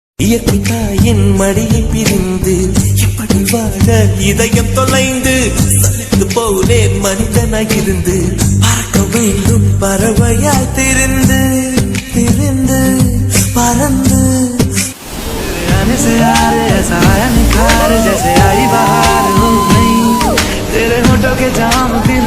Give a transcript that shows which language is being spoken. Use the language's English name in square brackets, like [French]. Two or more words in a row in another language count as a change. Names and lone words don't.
[Tamil] இயற்கை தாயின் மடியை பிரிந்து இப்படி வாழ இதயம் தொலைந்து சலித்து போனேன் மனிதனாயிருந்து பறக்க வேண்டும் பறவையாய் திரிந்து திரிந்து பறந்து [Hindi] से यार ऐसा आया निखार जैसे आई बाहर हो गई तेरे होठों के जाम